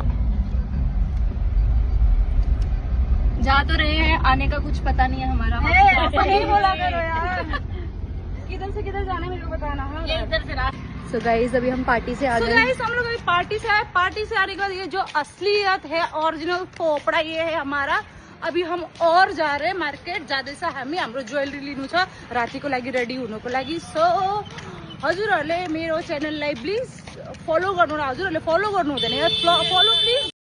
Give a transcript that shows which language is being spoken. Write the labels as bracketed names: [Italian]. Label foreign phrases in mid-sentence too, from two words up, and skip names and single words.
[Hindi] जा तो रहे हैं, आने का कुछ पता नहीं है हमारा। नहीं बोला करो यार। किधर से किधर जाना है मेरे को बताना। हाँ इधर से [English] so guys [Hindi] अभी हम पार्टी से आ गए। गाइस हम लोग अभी पार्टी से आए। पार्टी से आने के बाद ये जो असलियत है, ओरिजिनल पोपड़ा ये है हमारा। अभी हम और जा रहे हैं मार्केट [Nepali] जाँदैछ हामी। हाम्रो ज्वेलरी लिनु छ रातिको लागि, रेडी हुनुको लागि। सो हजुरहरूले मेरो च्यानललाई [English] please follow [Nepali] गर्नु न। हजुरहरूले फलो गर्नु हुँदैन यार, [English] follow please